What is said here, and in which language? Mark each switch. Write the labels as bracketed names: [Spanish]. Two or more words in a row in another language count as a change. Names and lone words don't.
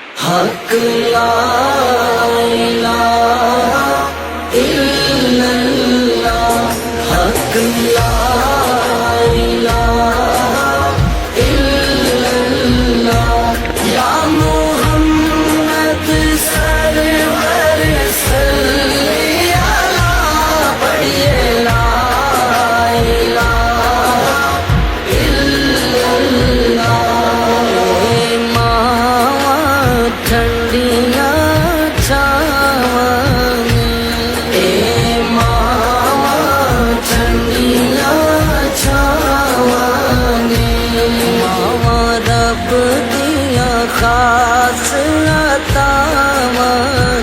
[Arabic] حق لا إله إلا الله، حق لا إله إلا الله. يا محمد سرور صل على, पढ़िए لا إله إلا الله. [Punjabi] ٹھنڈیا چھاونی، اے ماوا ٹھنڈیا چھاونی، ماوا رب دیا خاص عطاونی.